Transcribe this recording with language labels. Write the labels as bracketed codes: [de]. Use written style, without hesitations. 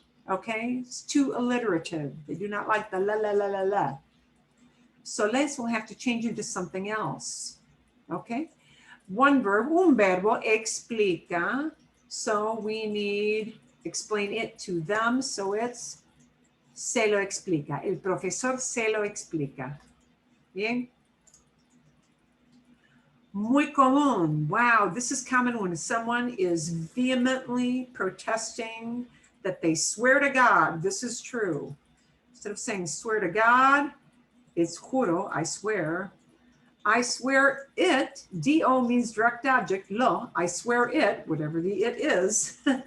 [en] Okay, it's too alliterative. They do not like the la la la la la. So les will have to change into something else. Okay, one verb, [es] un verbo explica. [en] So we need explain it to them. So it's [es] se lo explica. El profesor se lo explica. Bien. Muy común. [en] Wow, this is common when someone is vehemently protesting that they swear to God. This is true. Instead of saying swear to God, it's juro, I swear. I swear it, do means direct object, lo, I swear it, whatever the it is.